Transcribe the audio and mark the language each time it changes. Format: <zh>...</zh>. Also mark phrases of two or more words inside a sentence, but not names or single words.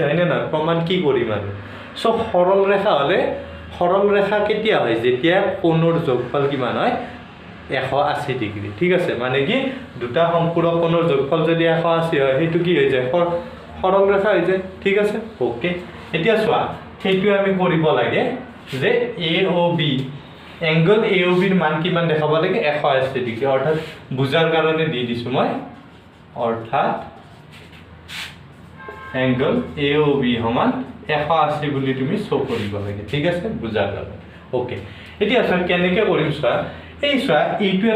<as>হয়নে না প্ৰমাণ কি কৰিম আৰু সো সৰল ৰেখা কেতিয়া হয় যেতিয়া কোণৰ যোগফল কিমান হয় 180 ডিগ্ৰী ঠিক আছে মানে কি দুটা সম্পূৰক কোণৰ যোগফল যদি 180 হয় সেইটো কি হৈ যায় সৰল ৰেখা হৈ যায় ঠিক আছে ওকে এতিয়া চোৱা সেইটো আমি কৰিব লাগে যে a o b एंगल AOB ৰ মান কিমান দেখাব লাগে 180 ডিগ্ৰী অৰ্থাৎ বুজাৰ কাৰণে দি দিছো মই অৰ্থাৎ एंगल AOB সমান 180 বুলি তুমি শো কৰিব লাগে ঠিক আছে বুজাৰ কাৰণে ওকে এতিয়া চোৱা কেনেকৈ কৰিম চোৱা এই চোৱা এইটো এটা</as>